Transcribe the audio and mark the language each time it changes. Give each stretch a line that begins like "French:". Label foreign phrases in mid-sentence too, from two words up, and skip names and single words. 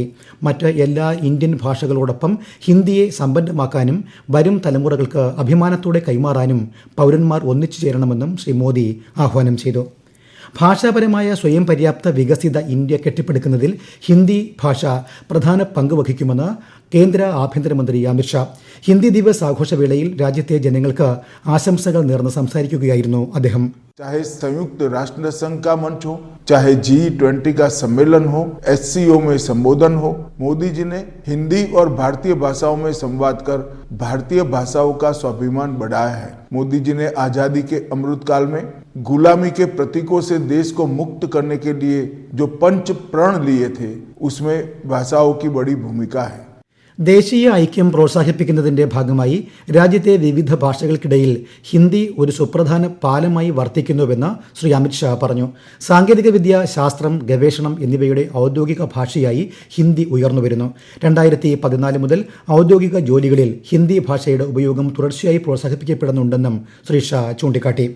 Malayalam: മറ്റ് എല്ലാ ഇന്ത്യൻ ഭാഷകളോടൊപ്പം ഹിന്ദിയെ സമ്പന്നമാക്കാനും വരും തലമുറകൾക്ക് അഭിമാനത്തോടെ കൈമാറാനും പൗരന്മാർ ഒന്നിച്ചു ചേരണമെന്നും ശ്രീ മോദി ആഹ്വാനം ചെയ്തു. ഭാഷാപരമായ സ്വയം പര്യാപ്ത വികസിത ഇന്ത്യ കെട്ടിപ്പടുക്കുന്നതിൽ ഹിന്ദി ഭാഷ പ്രധാന പങ്ക് വഹിക്കുമെന്ന് കേന്ദ്ര ആഭ്യന്തരമന്ത്രി അമിത്ഷാ. ഹിന്ദി ദിവസ് ആഘോഷവേളയിൽ രാജ്യത്തെ ജനങ്ങൾക്ക് ആശംസകൾ നേർന്ന് സംസാരിക്കുകയായിരുന്നു അദ്ദേഹം.
Hindi: चाहे संयुक्त राष्ट्र संघ का मंच हो, चाहे G20 का सम्मेलन हो, SCO में संबोधन हो, मोदी जी ने हिंदी और भारतीय भाषाओं में संवाद कर भारतीय भाषाओं का स्वाभिमान बढ़ाया है. मोदी जी ने आजादी के अमृत काल में गुलामी के प्रतीकों से देश को मुक्त करने के लिए जो पंच प्रण लिए थे, उसमें भाषाओं की बड़ी भूमिका है.
Malayalam: ദേശീയ ഐക്യം പ്രോത്സാഹിപ്പിക്കുന്നതിന്റെ ഭാഗമായി രാജ്യത്തെ വിവിധ ഭാഷകൾക്കിടയിൽ ഹിന്ദി ഒരു സുപ്രധാന പാലമായി വർത്തിക്കുന്നുവെന്ന് ശ്രീ അമിത്ഷാ പറഞ്ഞു. സാങ്കേതികവിദ്യ, ശാസ്ത്രം, ഗവേഷണം എന്നിവയുടെ ഔദ്യോഗിക ഭാഷയായി ഹിന്ദി ഉയർന്നുവരുന്നു. 2014 മുതൽ ഔദ്യോഗിക ജോലികളിൽ ഹിന്ദി ഭാഷയുടെ ഉപയോഗം തുടർച്ചയായി പ്രോത്സാഹിപ്പിക്കപ്പെടുന്നുണ്ടെന്നും ശ്രീ ഷാ ചൂണ്ടിക്കാട്ടി.